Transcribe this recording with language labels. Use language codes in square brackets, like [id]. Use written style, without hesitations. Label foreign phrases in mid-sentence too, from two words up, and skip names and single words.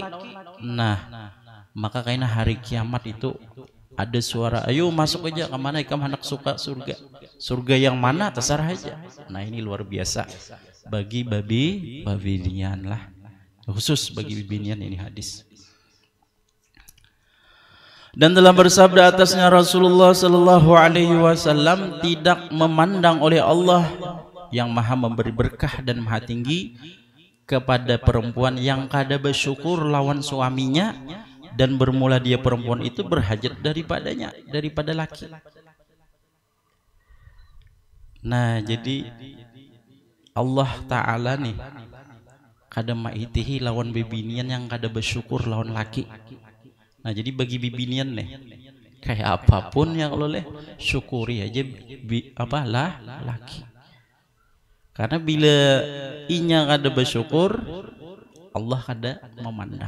[bjn] Nah, maka kayaknya hari kiamat itu ada suara, ayo masuk aja kemana ikam hendak suka surga. Surga yang mana terserah aja. Nah, ini luar biasa bagi babinian lah, khusus bagi babinian ini hadis. [id] Dan telah bersabda atasnya Rasulullah [ar] sallallahu alaihi wasallam, [bjn] tidak memandang oleh Allah yang maha memberi berkah dan maha tinggi kepada perempuan yang kada bersyukur lawan suaminya, dan bermula dia perempuan itu berhajat daripada laki. Nah, jadi Allah Ta'ala nih kada maitihi lawan bibinian yang kada bersyukur lawan laki. Nah, jadi bagi bibinian nih kayak apapun yang oleh syukuri aja laki. Karena bila inya kada bersyukur, Allah kada memandang.